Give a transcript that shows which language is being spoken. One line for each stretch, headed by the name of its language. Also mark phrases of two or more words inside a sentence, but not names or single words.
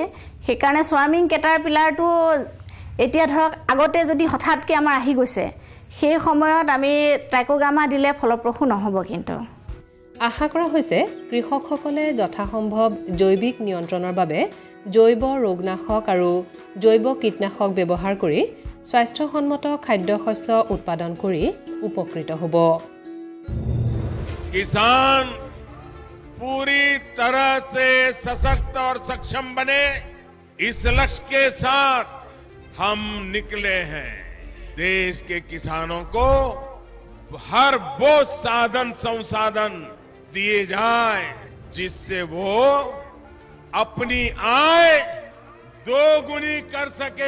Assamese: সেইকাৰণে সোৱাৰ্মিং কেটাৰপিলাৰটো এতিয়া ধৰক আগতে যদি হঠাৎকৈ আমাৰ আহি গৈছে, সেই সময়ত আমি ট্ৰাইকোগ্ৰামা দিলে ফলপ্ৰসূ নহ'ব। কিন্তু আশা কৰা হৈছে কৃষকসকলে যথাসম্ভৱ জৈৱিক নিয়ন্ত্ৰণৰ বাবে জৈৱ ৰোগনাশক আৰু জৈৱ কীটনাশক ব্যৱহাৰ কৰি স্বাস্থ্যসন্মত খাদ্যশস্য উৎপাদন কৰি উপকৃত হ'ব।
Hindi: किसान पूरी तरह से सशक्त और सक्षम बने, इस लक्ष्य के साथ हम निकले हैं। देश के किसानों को हर वो साधन संसाधन दिए जाए जिससे वो अपनी आय दोगुनी कर सके।